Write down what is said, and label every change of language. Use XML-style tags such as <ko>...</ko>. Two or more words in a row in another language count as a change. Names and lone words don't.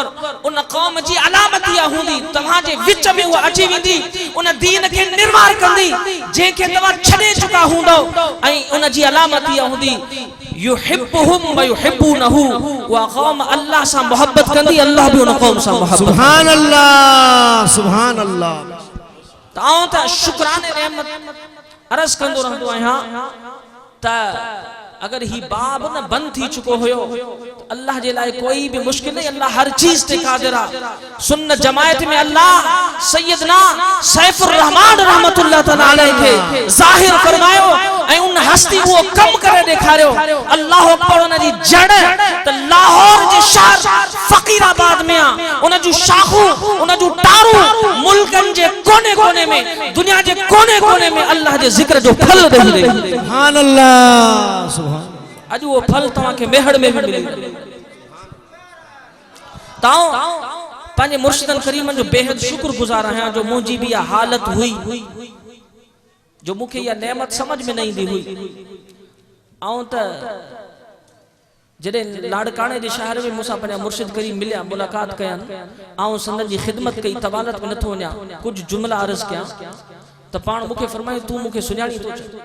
<sd>उन क़ौम जी अलामत इहा हूंदी तव्हां जे विच में उहा अची वेंदी, उन दीन खे निर्माण कंदी जंहिंखे तव्हां छॾे चुका हूंदो, ऐं उन जी अलामत इहा हूंदी</sd> <ar>يحبهم ويحبونه,</ar> <sd>वा क़ौम अल्लाह सां मोहब्बत कंदी, अल्लाह भी उन क़ौम सां मोहब्बत।</sd> <ar>سبحان الله سبحان الله.</ar> <sd>तां त शुक्राने रहमत अर्ज़ कंदो रहंदो आहियां त अगर ही बाब न बंद थी चुको हुयो तो अल्लाह जे लाइ कोई भी मुश्किल नहीं, अल्लाह हर चीज ते कादिर आ। सुन्नत जमायत में अल्लाह सैयदना सैफुर रहमान</sd> <ar>رحمة الله تعالى عليه</ar> <sd>के जाहिर फरमायो ऐं उन हस्ती वो कम करे दिखारियो।</sd> <ar>الله أكبر.</ar> <sd>उन जी जड़ त लाहौर जे शहर फकीराबाद में आ, उन जो शाखू उन जो टारू मुल्कन जे कोने कोने में, दुनिया जे कोने कोने में अल्लाह जे जिक्र जो फल दही रही।</sd> <ar>سبحان الله.</ar> <sd>अज वो फल तव्हां के मेहड़ में भी मिली। ताओ पांजे मुर्शिदन करीमन जो बेहद शुक्रगुजार आहियां जो मुंहिंजी भी इहा हालत हुई जो मूंखे इहा नेमत समझ में न ईंदी हुई। ऐं त जॾहिं लाड़काने जे शहर में मूंसां पंहिंजा मुर्शिद करीम मिलिया, मुलाक़ात कयनि, ऐं संदन जी ख़िदमत कई, तवालत में नथो वञा, कुछ जुमला अर्ज़ कयां त पाण मूंखे फरमायो तूं मूंखे सुञाणी थो चे।</sd>